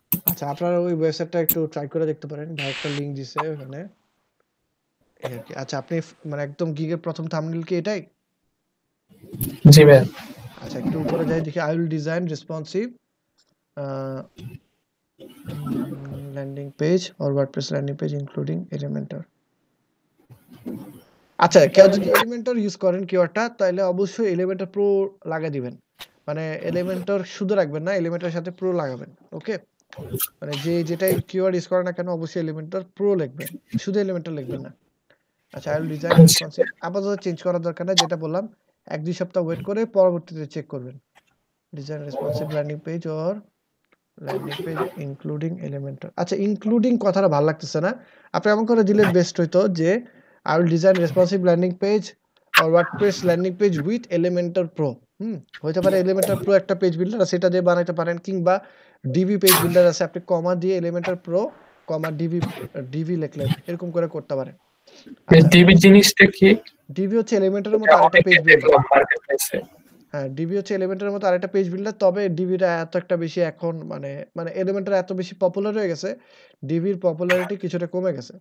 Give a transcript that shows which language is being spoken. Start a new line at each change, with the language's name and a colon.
Bangla: আচ্ছা আপনারা ওই ওয়েবসাইটটা একটু ট্রাই করে দেখতে পারেন। ভাই একটা লিংক দিছে ওখানে। এই আর কি। আচ্ছা আপনি মানে একদম গিগের প্রথম থাম্বনেইল কি এটাই? জি ভাইয়া। আচ্ছা একটু উপরে যাই দেখি
English: I will design responsive landing page or WordPress landing page including Elementor.
Bangla: আচ্ছা কেউ যদি Elementor ইউজ করেন কিওয়ার্ডটা তাহলে অবশ্যই Elementor Pro লাগাই দিবেন। মানে Elementor শুধু রাখবেন না, Elementor সাথে Pro লাগাবেন। ওকে? মানে যেটাই কিওয়ার্ড ইউজ করেন না কেন অবশ্যই Elementor Pro লিখবেন। শুধু Elementor লিখবেন না। আচ্ছা
English: I will design responsive
Bangla: আপাতত চেঞ্জ করার দরকার নাই, যেটা বললাম ১-২ সপ্তাহ ওয়েট করে পরবর্তীতে চেক করবেন। Design responsive landing page or landing page including Elementor। আচ্ছা ইনক্লুডিং কথাটা ভালো লাগতেছে না। আপনি এমন করে দিলে বেস্ট হইতো যে
English: I will design responsive landing page or WordPress landing page with Elementor Pro।
Bangla: হইতে পারে Elementor Pro একটা পেজ বিল্ডার আছে সেটা দিয়ে বানাইতে পারেন, কিংবা DB পেজ বিল্ডার আছে আপনি কমা দিয়ে Elementor Pro কমা DB লিখলেন, এরকম করে করতে পারেন। ডিবি জিনিসটা কি? ডিবি হচ্ছে এলিমেন্টরের মতো আরেকটা পেজ বিল্ডার। হ্যাঁ ডিবি হচ্ছে এলিমেন্টরের মতো আরেকটা পেজ বিল্ডার, তবে ডিবিটা এত একটা বেশি এখন মানে এলিমেন্টর এত বেশি পপুলার হয়ে গেছে, ডিবির পপুলারিটি কিছুটা কমে গেছে।